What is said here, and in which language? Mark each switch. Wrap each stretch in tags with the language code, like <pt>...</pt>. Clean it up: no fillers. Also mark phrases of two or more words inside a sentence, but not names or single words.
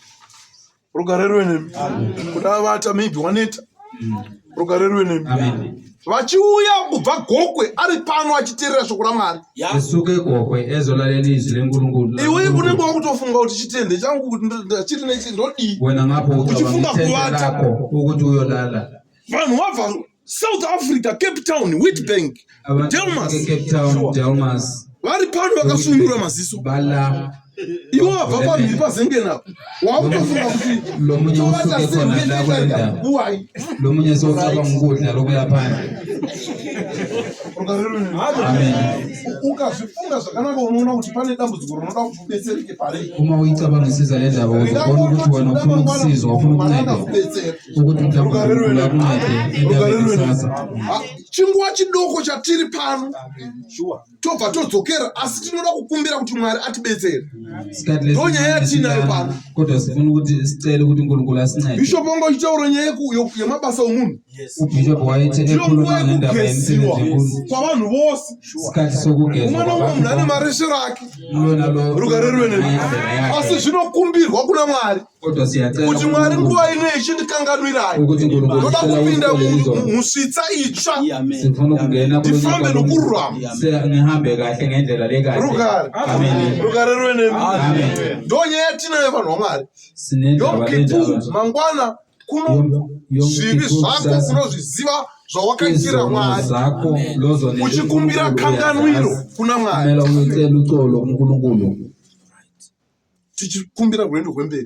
<sn>kudavata maybe waneta vachiuya kubva Gokwe ari pano achiteerera shoko raMwari</sn> <nd>isuke Gokwe ezolalela izwi leNkulunkulu</nd> <sn>iwe unenge wakutofunga kuti chitende changu kuti chiri nechi ndodii</sn> <nd>wena ngapho</nd> <sn>uchifunga kuvata</sn> <nd>ukuthi uyolala</nd> <sn>vanhu vabva South Africa Cape Town Witbank Delmas vari pano vakasunura maziso bala iwo vabva pamhiri pazengenapo wakutofunga kuti</sn> <nd>lomunye usuke khona la kulenda lomunye sokaba ngukudla lokuya phandle</nd> <sn>ukazvifunga zvakanaka unoona kuti pane dambudziko rinoda kuti ubetsereke pari.</sn> <nd>Uma uyicabangisisa le ndaba uzobona ukuthi wena ufuna ukusizwa, ufuna ukuncedwa ukuthi mhlawumbe uncede sasa.</nd> <sn>Chinguva chidoko chatiri pano tobva todzokera asi tinoda kukumbira kuti Mwari atibetsere. Ndonyaya yatinayo pano.</sn> <nd>Kodwa sifuna ukuthi sicele ukuthi uNkulunkulu asincede.</nd> <sn>Bishop wanga uchitaura nyaya yemabasa omunhu.</sn> <nd>Ubishop wayethi ekhuluma ngendaba yemisebenzi enkulu.</nd> <sn>Kwavanhu vose.</sn> <nd>Isikhathi sokugezwa.</nd> <sn>Umwe nomwe munhu ane mareshero ake.</sn> <nd>Lona</nd> <sn>Rugare rwene. Asi zvinokumbirwa kuna Mwari.</sn> <nd>Kodwa siyacela</nd> <sn>kuti Mwari nguva ino ichindikanganwirayo.</sn> <nd>ukuthi uNkulunkulu</nd> <sn>Ndoda kupinda musvitsa itsva.</sn> <nd>sifuna ukungena</nd> <sn>ndifambe nokururama.</sn> <nd>Ngihambe kahle ngendlela le kahle.</nd> <sn>Rugare rwene. Ndonyaya yatinayo vanhu vaMwari. Yom Kippur mangwana kuno zvivi zvako unozviziva zvawakaitira Mwari uchikumbira kanganwiro kuna Mwari. Tichikumbira rwendo rwemberi.</sn>